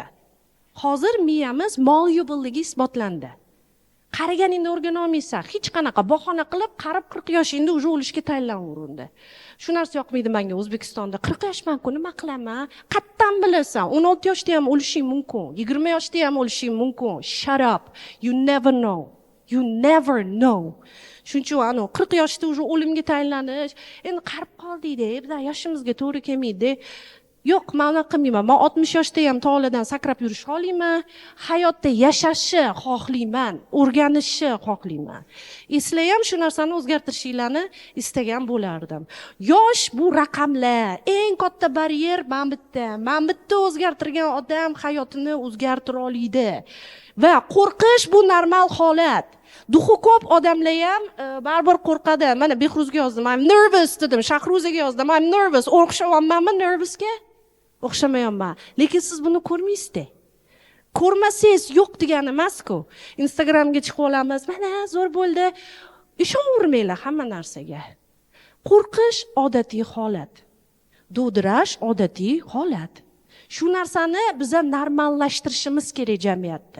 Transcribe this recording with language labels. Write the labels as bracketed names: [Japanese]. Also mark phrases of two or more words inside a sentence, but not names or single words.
[Uzbek] Hozir miyamiz malleable-ligi isbotlandi. Qaraganingda o'rgana olmaysan. Hech qanaqa bahona qilib, qarib 40 yoshingda уже o'lishga tayyorlanaverdi. Shu narsa yoqmaydi menga O'zbekistonda. 40 yoshman-ku, nima qilaman? Qattan bilasan. 16 yoshda ham o'lishing mumkin. 20 yoshda ham o'lishing mumkin. [English] Shut up. You never know. You never know. [Uzbek] Shuning uchun 40 yoshda уже o'limga tayyorlanish, endi qarib qoldik-da, bizlar yoshimizga to'g'ri kelmaydi. Yo'q, men unaqa qilmayman. Men 60 yoshda ham tog'lardan sakrab yurishni xohlayman. Hayotda yashashni xohlayman, o'rganishni xohlayman. Sizlar ham shu narsani o'zgartirishinglarni istagan bo'lardim. Yosh bu raqamlar, eng katta baryer men bitta o'zgartirgan odam hayotini o'zgartira oladi. Va qo'rqish bu normal holat. Duxi ko'p odamlar ham baribir qo'rqadi. Mana Bekhruzga yozdim. [English] I'm nervous [Uzbek] dedim. Shahruzaga yozdim. [English] I'm nervous. [Uzbek] O'xshamayapmanmi nervousga? O'xshamayapman. Lekin siz buni ko'rmaysizda. Ko'rmasangiz yo'q degani emas-ku. Instagramga chiqib olamiz. Mana zo'r bo'ldi. Ishonavermanglar hamma narsaga. Qo'rqish odatiy holat. Dovdirash odatiy holat. Shu narsani biz normallashtirishimiz kerak jamiyatda.